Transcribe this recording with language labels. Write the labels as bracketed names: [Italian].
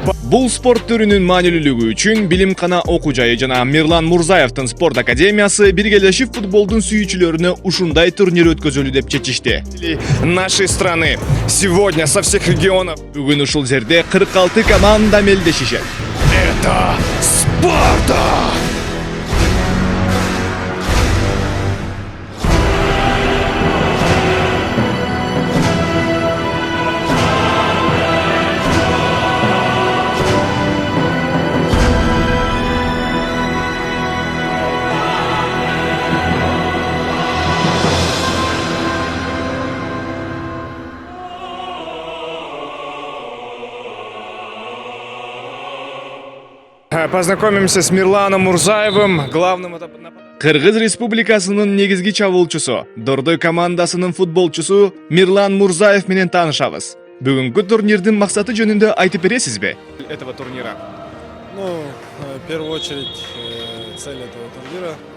[Kyrgyz] Бул спорт түрүнүн маанилүүлүгү үчүн Билимкана окуу жайы жана Мирлан Мурзаевдин спорт академиясы биргелешип футболдун сүйүүчүлөрүнө ушундай турнир өткөзөлү деп чечишти. [Russian] Нашей страны сегодня со всех регионов [Kyrgyz] бүгүн ушул жерде 46 команда мелдешишет. [Russian] Это Спарта! Познакомимся с Мирланом Мурзаевым, главным [Kyrgyz] Кыргыз Республикасынын негизги чабуулчусу, Дордой командасынын футболчусу Мирлан Мурзаев менен таанышабыз. Бүгүнкү турнирдин максаты жөнүндө айтып бересизби? [Russian] Этого турнира. В первую очередь, цель этого турнира.